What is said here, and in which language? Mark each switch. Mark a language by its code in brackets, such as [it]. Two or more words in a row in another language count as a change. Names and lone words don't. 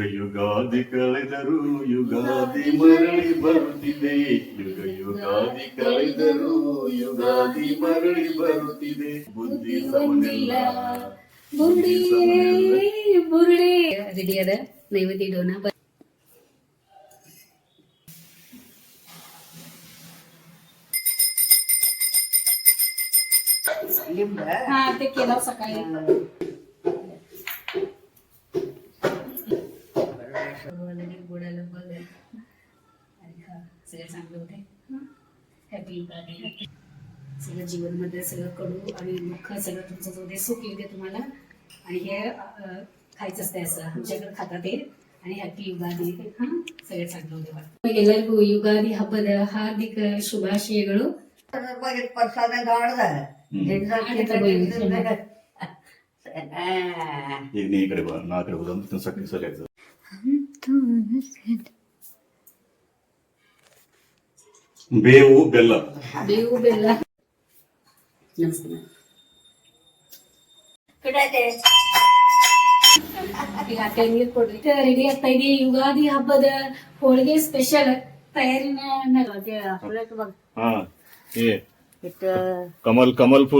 [kn] ಯುಗಾದಿ ಕಳೆದರು ಯುಗಾದಿ ಮರಳಿ ಬರುತ್ತಿದೆ, ಯುಗಾದಿ ಕಳೆದರು ಯುಗಾದಿ ಮರಳಿ ಬರುತ್ತಿದೆ. ಬುದ್ಧಿ ಒಂದಿಲ್ಲ ಬುರುಡೆ ರೆಡಿ ಅದ, ನೈವೇದ್ಯ ಇಡೋಣ. [mr] हा ते केलं सकाळी. गोडाला बघ सगळं चांगलं होते. हॅपी युगादी. सगळं जीवनमध्ये सगळं कडू आणि दुःख सगळं तुमचं जो दे सुख येते तुम्हाला. आणि हे खायचं असते असं आमच्याकडे खातात ते. आणि हॅपी युगादी. सगळं चांगलं होते. [kn] ಎಲ್ಲರಿಗೂ ಯುಗಾದಿ ಹಬ್ಬದ ಹಾರ್ದಿಕ ಶುಭಾಶಯಗಳು. [mr] प्रसाद गाड [kn] ಈಗ ನೀ ಈ ಕಡೆ ಬಾ, ನಾ ಆ ಕಡೆ ಹೋದ ಸಕ್ಕರೆ ಸರಿಯಾಗ್ತದೆ. ಬೇವು ಬೆಲ್ಲ ಈಗ ನೀರು ಕೊಡ್ರಿ. ರೆಡಿ ಆಗ್ತಾ ಇದೆ ಯುಗಾದಿ ಹಬ್ಬದ ಹೋಳಿಗೆ ಸ್ಪೆಷಲ್ ತಯಾರಿನ. [mr] कमल कमल फुल